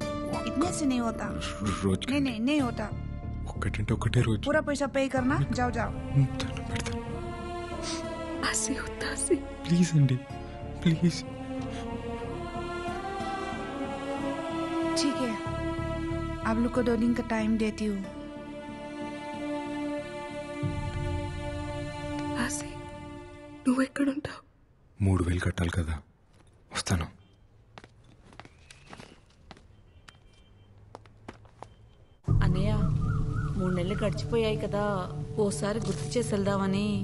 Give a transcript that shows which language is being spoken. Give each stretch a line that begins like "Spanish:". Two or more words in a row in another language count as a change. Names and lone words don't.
Hindi: इतने से नहीं होता
Telugu: రోజు
Hindi: नहीं नहीं नहीं होता
Telugu: ఒక్కటంటే ఒకటే రోజు
Hindi: पूरा पैसा पे करना जाओ जाओ
Telugu: ఆసి వద్దా ఆసి ప్లీజ్ అండి ప్లీజ్
Hindi: ठीक है आप लोग को 2 दिन का टाइम देती हूँ
Telugu: ఆసి నువ్వెక్కడుంటావు 3000 కట్టాలి కదా వస్తాను అన్నయ్య 3 నెలలు గడిచిపోయాయి కదా ఓసారి గుర్తు చేసి వెళ్దామని.